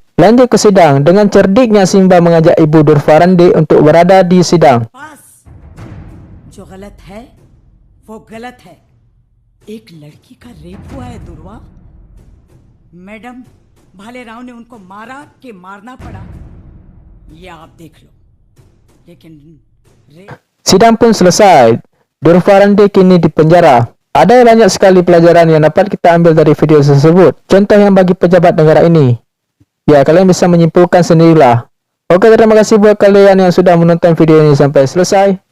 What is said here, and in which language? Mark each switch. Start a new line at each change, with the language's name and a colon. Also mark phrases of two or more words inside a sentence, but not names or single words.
Indonesian: Lanjut ke sidang, dengan cerdiknya Simba mengajak ibu Nur Farandi untuk berada di sidang.
Hindi: पास जो गलत है वो गलत है एक लड़की का रेप हुआ है दुर्वा मैडम भालेराव ने उनको मारा कि मारना पड़ा ये आप देख लो लेकिन
Indonesian: Sidang pun selesai. Nur Farandi kini di penjara. Ada banyak sekali pelajaran yang dapat kita ambil dari video tersebut. Contoh yang bagi pejabat negara ini. Ya, kalian bisa menyimpulkan sendirilah. Oke, terima kasih buat kalian yang sudah menonton video ini sampai selesai.